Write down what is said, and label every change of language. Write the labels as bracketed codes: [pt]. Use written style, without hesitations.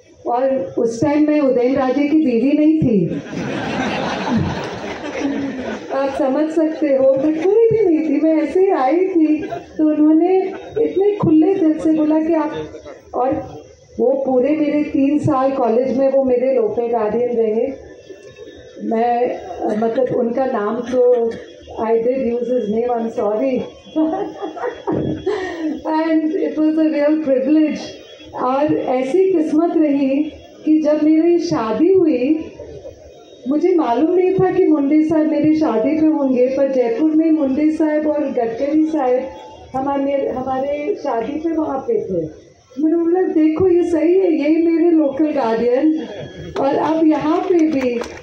[hi] और उस टाइम मैं उदयन राजे की बीवी नहीं थी आप समझ सकते हो, मैं कोई भी नहीं थी, मैं ऐसे ही आई थी। तो उन्होंने इतने खुले दिल से बोला कि आप, और वो पूरे मेरे 3 साल कॉलेज में वो मेरे लोकल गार्डियन रहे। मैं मतलब उनका नाम तो [en] I did use his name, I'm sorry. And it was a real privilege. [hi] और ऐसी किस्मत रही कि जब मेरी शादी हुई, मुझे मालूम नहीं था कि मुंडे साहब मेरी शादी पे होंगे, पर जयपुर में मुंडे साहब और गडकरी साहब हमारे शादी पे वहाँ पे थे। मैंने बोला देखो ये सही है, यही मेरे लोकल गार्डियन, और अब यहाँ पे भी।